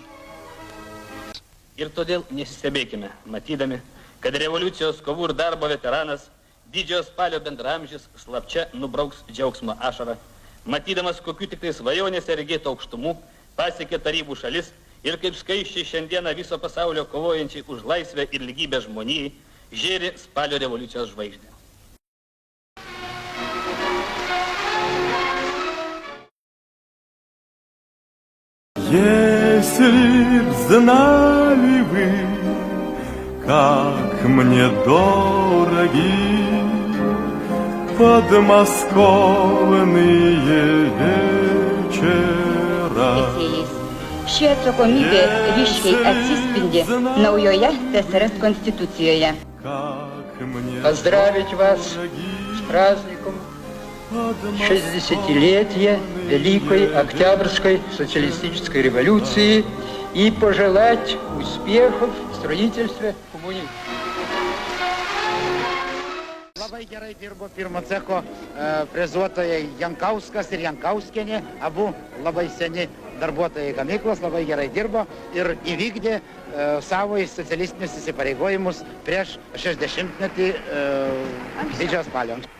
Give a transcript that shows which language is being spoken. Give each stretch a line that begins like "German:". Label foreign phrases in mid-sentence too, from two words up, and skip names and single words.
Lithuanian: Ir todėl nesistebėkime, matydami, kad revoliucijos kovų ir darbo veteranas, Didžiojo spalio bendramžis, slapčia nubrauks džiaugsmo ašarą, matydamas, kokių tik tai svajonėse regėtų aukštumų pasiekė tarybų šalis ir kaip skaičiai šiandieną viso pasaulio kovojančiai už laisvę ir lygybę žmonijai žėri spalio revoliucijos žvaigždė.
Russian: Если б знали вы, как мне дороги подмосковные вечера.
Lithuanian: Ši atsakomybė ryškiai atsispindi naujoje ТСРС Конституциjoje.
Russian: Поздравить вас с праздником 60-летия Великой Октябрьской социалистической революции и пожелать успехов в строительстве коммунизма.
Lithuanian: Labai gerai dirbo pirmo cecho frezuotojai Jankauskas ir Jankauskienė, abu labai seni darbuotojai gamyklos, labai gerai dirbo ir įvykdė savo socialistinius įsipareigojimus prieš 60-metį Didžiojo spalio.